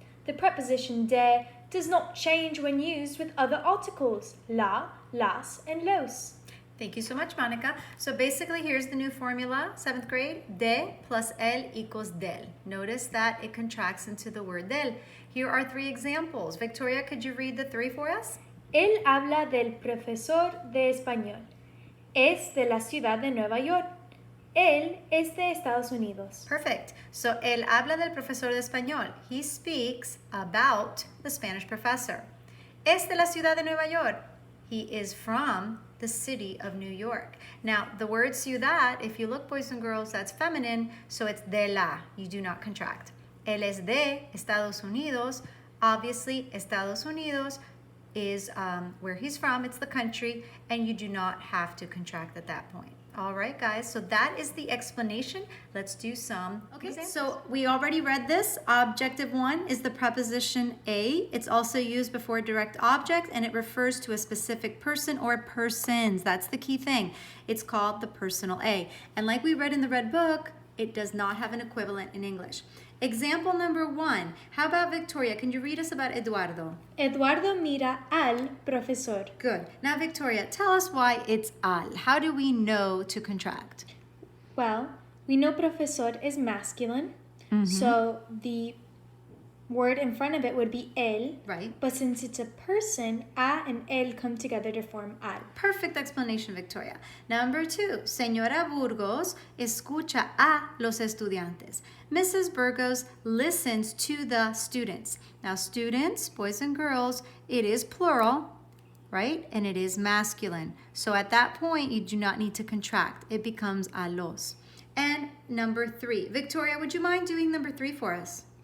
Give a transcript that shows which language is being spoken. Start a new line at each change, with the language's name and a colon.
English: The preposition de does not change when used with other articles, la, las, and los. Thank you so much, Monica. So basically, here's the new formula, 7th grade. De plus el equals del. Notice that it contracts into the word del. Here are 3 examples. Victoria, could you read the 3 for us?
Spanish: Él habla del profesor de español. Es de la ciudad de Nueva York. Él es de Estados Unidos.
English: Perfect.
Spanish: So, él habla del profesor de español.
English: He speaks about the Spanish professor.
Spanish: Es de la ciudad de Nueva York.
English: He is from the city of New York. Now, the word ciudad, if you look, boys and girls, that's feminine, so it's de la. You do not contract.
Spanish: Él es de Estados Unidos.
English: Obviously, Estados Unidos is where he's from, it's the country, and you do not have to contract at that point. All right, guys, so that is the explanation. Let's do some examples. So we already read this. Objective 1 is the preposition a. It's also used before direct object, and it refers to a specific person or persons. That's the key thing. It's called the personal a. And like we read in the red book, it does not have an equivalent in English. Example number 1. How about Victoria? Can you read us about Eduardo?
Spanish: Eduardo mira al profesor.
English: Good. Now, Victoria, tell us why it's al. How do we know to contract? Well, we know profesor is masculine, so the word in front of it would be el. Right. But since it's a person, a and el come together to form al. Perfect explanation, Victoria. Number 2,
Spanish: Señora Burgos escucha a los estudiantes.
English: Mrs. Burgos listens to the students. Now, students, boys and girls, it is plural, right? And it is masculine. So at that point, you do not need to contract. It becomes a los. And number 3, Victoria, would you mind doing number 3 for us?